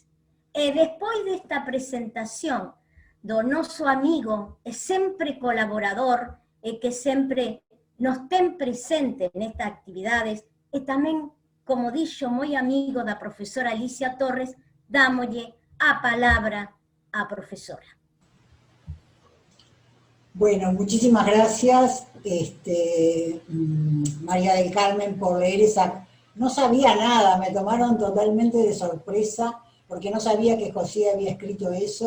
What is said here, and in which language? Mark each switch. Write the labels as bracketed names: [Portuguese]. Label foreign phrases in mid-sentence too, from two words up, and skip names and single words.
[Galician] E despois desta presentación do noso amigo e sempre colaborador e que sempre nos ten presente nestas actividades, e tamén, como dixo moi amigo da profesora Alicia Torres, dámolle a palabra á profesora. [Spanish] Bueno, muchísimas gracias, María del Carmen, por leer esa... No sabía nada, me tomaron totalmente de sorpresa, porque no sabía que José había escrito eso.